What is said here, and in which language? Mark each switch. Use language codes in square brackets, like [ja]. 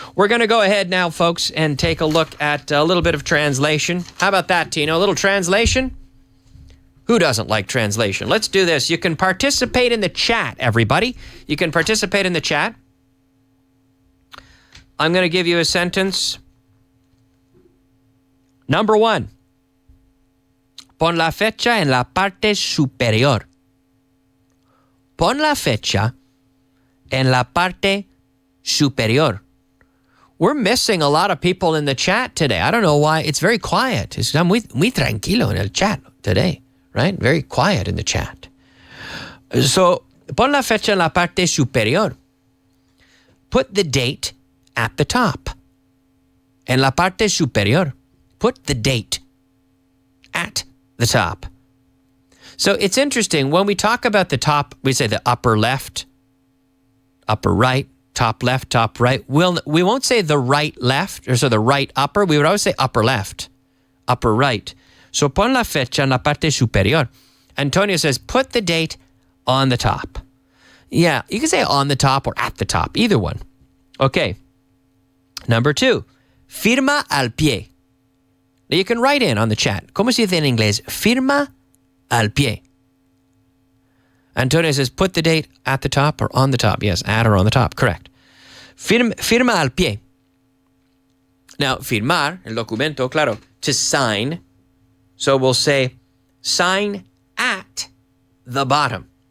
[en] We're going to go ahead now, folks, and take a look at a little bit of translation. How about that, Tino? A little translation? Who doesn't like translation? Let's do this. You can participate in the chat, everybody. You can participate in the chat. I'm going to give you a sentence. Number 1. [es] Pon la fecha en la parte superior. Pon la fecha en la parte superior. [en] We're missing a lot of people in the chat today. I don't know why. It's very quiet. [es] Está muy tranquilo en el chat [en] today, right? Very quiet in the chat. So, [es] pon la fecha en la parte superior. [en] Put the date at the top. [es] En la parte superior. [en] Put the date at the top. So it's interesting. When we talk about the top, we say the upper left, upper right, top left, top right. We won't say the right left, or so the right upper. We would always say upper left, upper right. [es] So pon la fecha en la parte superior. [en] Antonio says, put the date on the top. Yeah, you can say on the top or at the top, either one. Okay. Number 2, [es] firma al pie. [en] Now you can write in on the chat. [es] ¿Cómo se dice en inglés? Firma al pie. [en] Antonio says, put the date at the top or on the top. Yes, at or on the top. Correct. [es] Firma al pie. Now, firmar, el documento, claro, [en] to sign. So we'll say, sign at the bottom.